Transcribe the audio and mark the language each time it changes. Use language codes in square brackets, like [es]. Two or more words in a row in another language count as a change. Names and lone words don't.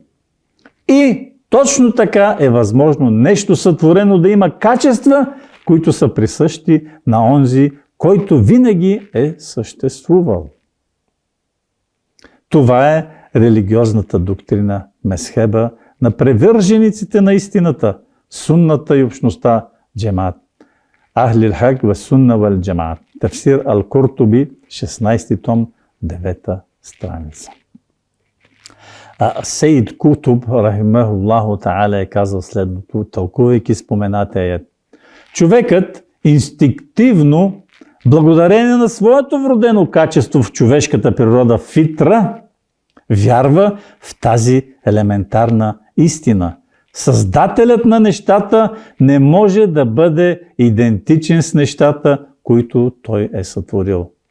[bg] И точно така е възможно нещо сътворено да има качества, които са присъщи на онзи, който винаги е съществувал. Това е религиозната доктрина Месхеба на привържениците на истината, сунната и общността джемаат. [ar] أهل الحق والسنة والجماعة. [bg] Тефсир Ал-Куртуби, 16 том, 9 страница. Сейд Кутуб, [ar] رحمه الله تعالى, [bg] е казал следното, тълкувайки споменатия аят. Човекът инстинктивно, благодарение на своето вродено качество в човешката природа фитра, вярва в тази елементарна истина. Създателят на нещата не може да бъде идентичен с нещата, които той е сътворил.